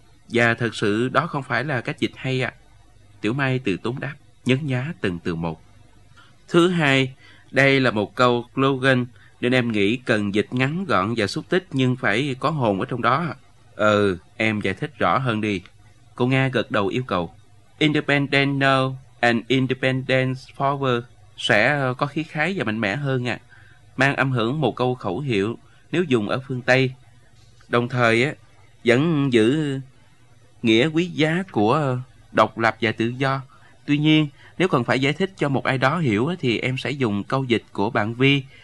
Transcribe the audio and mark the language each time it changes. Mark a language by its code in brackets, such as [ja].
[vi] Và thật sự đó không phải là cách dịch hay ạ. Tiểu Mai từ tốn đáp, nhấn nhá từng từ một. Thứ hai, đây là một câu slogan, nên em nghĩ cần dịch ngắn gọn và xúc tích nhưng phải có hồn ở trong đó. Ừ, em giải thích rõ hơn đi. Cô Nga gật đầu yêu cầu. [en] Independent now and independence forward. [vi] Sẽ có khí khái và mạnh mẽ hơn ạ. Mang âm hưởng một câu khẩu hiệu nếu dùng ở phương Tây. Đồng thời vẫn giữ nghĩa quý giá của độc lập và tự do. Tuy nhiên, nếu cần phải giải thích cho một ai đó hiểu thì em sẽ dùng câu dịch của bạn Vi.